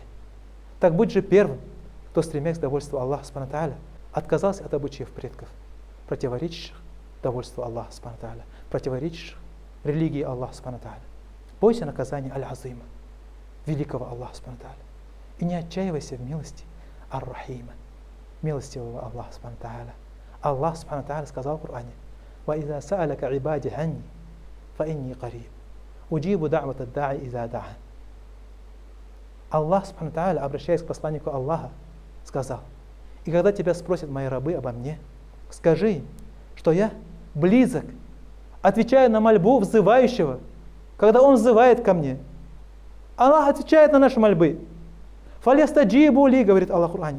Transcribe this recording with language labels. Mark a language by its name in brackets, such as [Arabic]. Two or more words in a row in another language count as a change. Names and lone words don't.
[Russian] Так будь же первым, кто, стремясь к довольству Аллаха [Arabic] سبحانه تعالى, [Russian] отказался от обычаев предков, противоречащих довольству Аллаха [Arabic] سبحانه تعالى, [Russian] противоречащих религии Аллаха [Arabic] سبحانه تعالى. [Russian] Бойся наказания Аль-Азима, великого Аллаха [Arabic] سبحانه تعالى, [Russian] и не отчаивайся в милости Ар-Рахима, милостивого Аллаха [Arabic] سبحانه تعالى. [Russian] Аллах [Arabic] سبحانه تعالى [Russian] сказал в Коране: [Arabic] «وإذا سألك عبادي عني فإني قريب أجيب دعوة الداع إذا دعان». الله سبحانه تعالى, [Russian] обращаясь к посланнику Аллаха, сказал: «И когда тебя спросят мои рабы обо мне, скажи им, что я близок, отвечаю на мольбу взывающего, когда он взывает ко мне». Аллах отвечает на наши мольбы. [Arabic] «فليستجيبوا لي», [Russian] говорит Аллах в Коране.